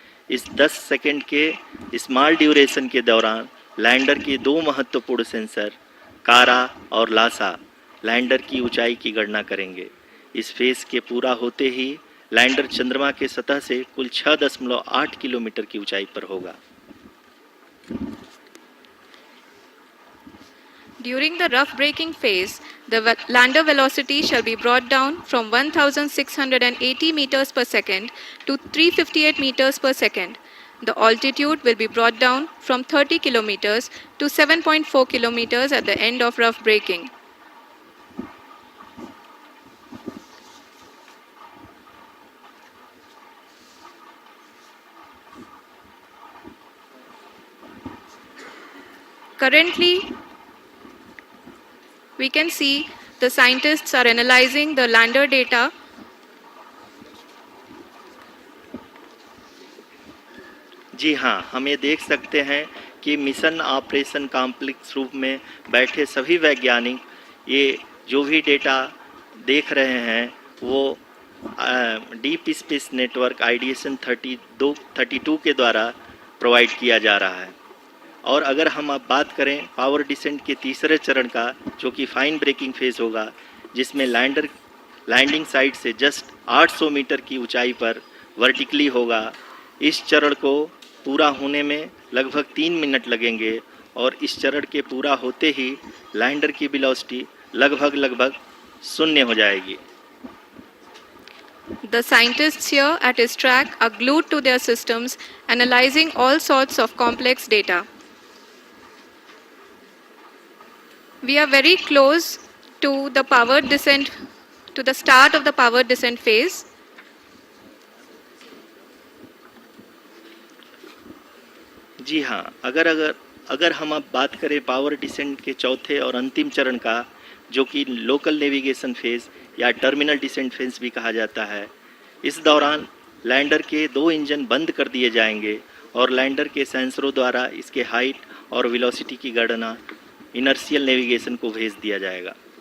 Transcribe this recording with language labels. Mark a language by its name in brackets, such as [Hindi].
[Hindi] इस 10 सेकंड के small duration के दौरान लैंडर के 2 महत्वपूर्ण सेंसर कारा और लासा लैंडर की ऊंचाई की गणना करेंगे। इस फेज के पूरा होते ही लैंडर चंद्रमा के सतह से कुल 6.8 किलोमीटर की ऊंचाई पर होगा। [English] During the rough braking phase, the lander velocity shall be brought down from 1680 meters per second to 358 meters per second. The altitude will be brought down from 30 kilometers to 7.4 kilometers at the end of rough braking. Currently, we can see the scientists are analyzing the lander data. [Hindi] जी हाँ, हम ये देख सकते हैं कि mission operation complex रूप में बैठे सभी वैज्ञानिक ये जो भी डेटा देख रहे हैं वो डीप स्पेस नेटवर्क IDSN 32 के द्वारा प्रोवाइड किया जा रहा है। और अगर हम अब बात करें पावर डिसेंट के तीसरे चरण का, जो कि फाइन ब्रेकिंग फेज होगा, जिसमें लैंडर लैंडिंग साइट से जस्ट 800 मीटर की ऊंचाई पर वर्टिकली होगा। इस चरण को पूरा होने में लगभग 3 मिनट लगेंगे और इस चरण के पूरा होते ही लैंडर की वेलोसिटी लगभग शून्य हो जाएगी। [English] The scientists here at his track are glued to their systems, analyzing all sorts of complex data. We are very close to the powered descent, to the start of the powered descent phase. [Hindi] जी हाँ, अगर हम अब बात करें power descent के चौथे और अंतिम चरण का, जो कि लोकल नेविगेशन फेज या टर्मिनल डिसेंट फेज भी कहा जाता है, इस दौरान लैंडर के 2 इंजन बंद कर दिए जाएंगे और लैंडर के सेंसरों द्वारा इसके हाइट और वेलोसिटी की गणना इनर्शियल नेविगेशन को भेज दिया जाएगा।